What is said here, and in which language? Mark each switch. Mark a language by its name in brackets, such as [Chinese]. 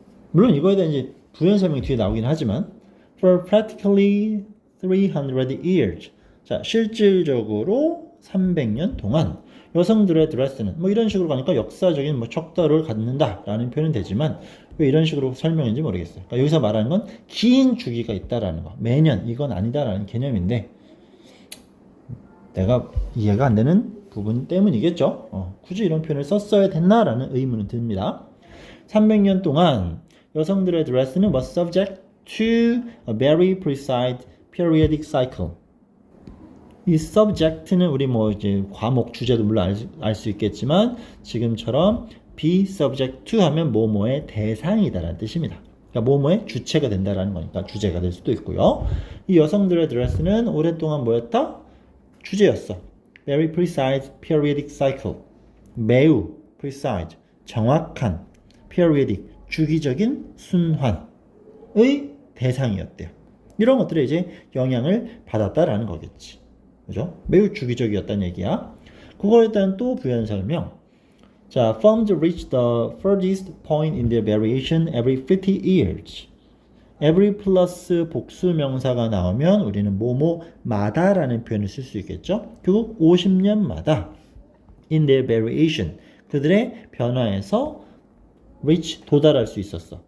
[Korean] 물론 이거에 대한 이제 부연 설명이 뒤에 나오긴 하지만 [English] for practically 300 years, [Korean] 자 실질적으로 300년 동안 여성들의 드레스는 뭐 이런 식으로 가니까 역사적인 뭐 척도를 갖는다라는 표현은 되지만 왜 이런 식으로 설명인지 모르겠어요. 그러니까 여기서 말하는 건 긴 주기가 있다라는 거, 매년 이건 아니다라는 개념인데 내가 이해가 안 되는 부분 때문이겠죠. 굳이 이런 표현을 썼어야 됐나라는 의문은 듭니다. 300년 동안 여성들의 드레스는 [English] was subject to a very precise periodic cycle. [Korean] 이 subject는 우리 뭐 이제 과목 주제도 물론 알 수 있겠지만 지금처럼 [English] be subject to [Korean] 하면 뭐뭐의 대상이다라는 뜻입니다. 그러니까 뭐뭐의 주체가 된다라는 거니까 주제가 될 수도 있고요. 이 여성들의 드레스는 오랫동안 뭐였다? 주제였어. [English] Very precise periodic cycle. [Korean] 매우 precise, 정확한 periodic, 주기적인 순환의 대상이었대요. 이런 것들에 이제 영향을 받았다라는 거겠지. 그죠? 매우 주기적이었다는 얘기야. 그거에 일단 또 부연 설명. [English] 자, firms reach the furthest point in their variation every 50 years. [Korean] every 플러스 복수 명사가 나오면 우리는 뭐뭐마다라는 표현을 쓸 수 있겠죠. 결국 50년마다 [English] in their variation [Korean] 그들의 변화에서 reach 도달할 수 있었어.